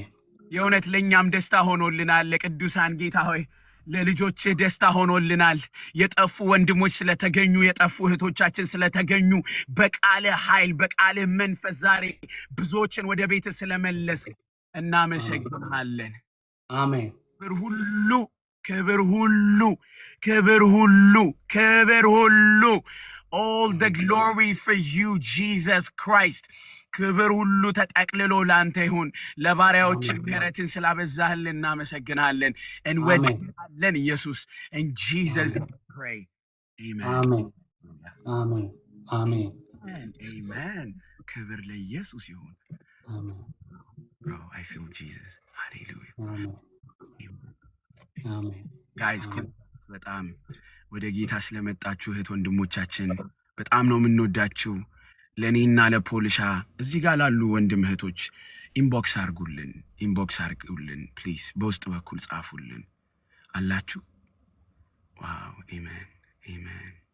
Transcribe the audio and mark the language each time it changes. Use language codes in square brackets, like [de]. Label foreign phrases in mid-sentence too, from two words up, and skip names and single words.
[am] የእውነት ለኛም ደስታ ሆኖልናል ለቅዱሳን ጌታ ሆይ ለልጆች ደስታ ሆኖልናል የጠፉ ወንድሞች ስለተገኙ የጠፉ እህቶቻችን ስለተገኙ በቃለ ኃይል በቃለ መንፈስ ዛሬ ብዙዎችን ወደ ቤት ስለመለስ እናመሰግናለን አሜን ክብር ሁሉ [en] all the glory for you Jesus Christ [am] ክብር ሁሉ ተጠቅልሎ ላንተ ይሁን ለባሪያዎች ምህረትን ስላበዛህልን እናመሰግናለን እንወድሃለን ኢየሱስ [en] in Jesus pray amen amen [am] ክብር ለኢየሱስ ይሁን አሜን [en] bro I feel Jesus hallelujah [am] አሜን guys በጣም ወደ ጌታ ስለመጣችሁ እህት ወንድሞቻችን በጣም ነው የምንወዳችሁ ለኔና ለፖልሻ እዚህ ጋር ላሉ ወንድም እህቶች ኢንቦክስ አርጉልን ፕሊዝ በውስጥ በኩል ጻፉልን አላችሁ ዋው አሜን